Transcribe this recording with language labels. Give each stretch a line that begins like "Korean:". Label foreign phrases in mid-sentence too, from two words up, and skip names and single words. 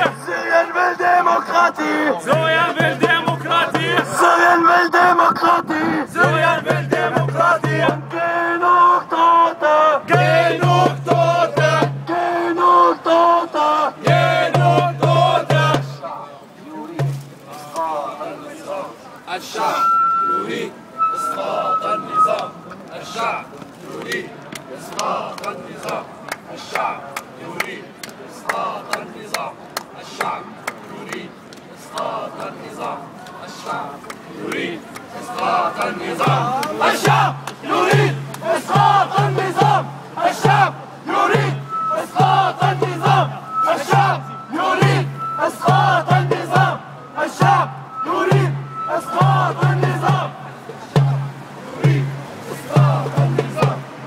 German: Syrien will Demokratie! Syrien will Demokratie! Syrien will Demokratie! Syrien will Demokratie! Genug Tote! Genug Tote! Genug Tote! Genug Tote!
Arabic: الشعب يريد إسقاط النظام الشعب يريد إسقاط النظام الشعب يريد إسقاط النظام الشعب يريد إسقاط النظام الشعب يريد إسقاط النظام الشعب يريد إسقاط النظام الشعب يريد إسقاط النظام الشعب يريد إسقاط النظام الشعب يريد إسقاط النظام يريد إسقاط النظام